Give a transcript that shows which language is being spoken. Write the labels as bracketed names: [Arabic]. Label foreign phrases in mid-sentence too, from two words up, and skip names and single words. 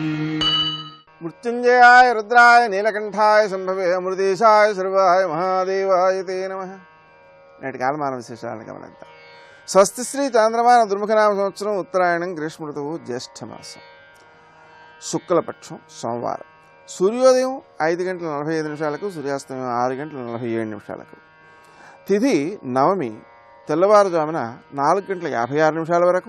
[Sanskrit] मृत्युंजयाय रुद्राय नीलकंठाय संभवे अमृतेशाय सर्वाय महादेवाय ते नमः। [Telugu] నేటి కాలమాన విశేషాలను గమనిద్దాం. స్వస్తి శ్రీ చాంద్రమాన దుర్ముఖనామ సంవత్సరం ఉత్తరాయణం గ్రీష్మ ఋతువు జ్యేష్ఠమాసం శుక్లపక్షం సోమవారం. సూర్యోదయం 5:45 సూర్యాస్తమయం 6:47. తిథి నవమి తెల్లవారుజామున 4:56 వరకు.